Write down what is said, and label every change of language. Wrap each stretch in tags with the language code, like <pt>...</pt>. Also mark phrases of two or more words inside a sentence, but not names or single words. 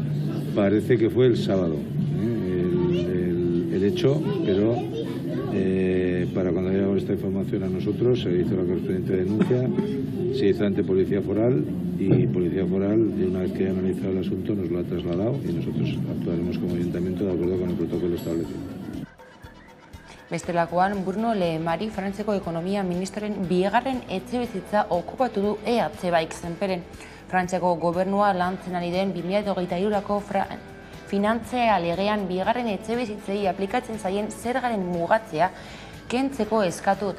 <es>Parece que fue el sábado, el hecho, pero para cuando llegó esta información a nosotros se hizo la correspondiente denuncia, se hizo ante Policía Foral y Policía Foral, una vez que ha analizado el asunto, nos lo ha trasladado y nosotros actuaremos como ayuntamiento de acuerdo con el protocolo establecido.</es> <eu>Bestelakoan, Bruno Lemari Frantzeko ekonomia ministroren 2. etxebizitza okupatu du EH Baik Zenperen. Frantzeko gobernua lantzen ari den 2023ko finantzea legean 2. etxebizitzei aplikatzen zaien zergaren mugatzea kentzeko eskatu dute.</eu>